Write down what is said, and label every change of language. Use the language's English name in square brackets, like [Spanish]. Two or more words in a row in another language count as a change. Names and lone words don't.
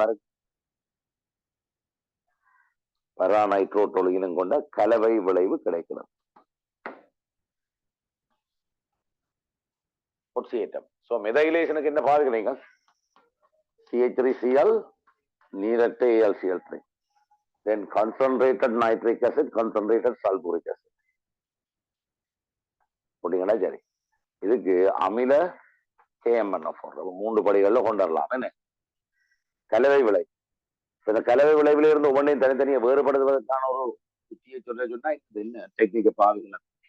[Tamil] பாருங்க, பரா நைட்ரோடொலியினும் கொண்ட கலவை விளைவு கிடைக்கிறது. ஸோ மெதைலேஷனுக்கு என்ன பாருங்க, CH3Cl நீரற்ற AlCl3, [English] then concentrated nitric acid, concentrated sulfuric acid [Tamil] போட்டீங்கன்னா சரி. இதுக்கு அமில KMnO4 3 படிகள்ல கொண்டுடலாம். என்ன கலவை விளை, இந்த கலவை விளைவுல இருந்து ஒவ்வொன்றையும் தனித்தனியை வேறுபடுத்துவதற்கான ஒரு உத்தியை சொன்னா இது என்ன டெக்னிக்கை பாவிக்கலாம்.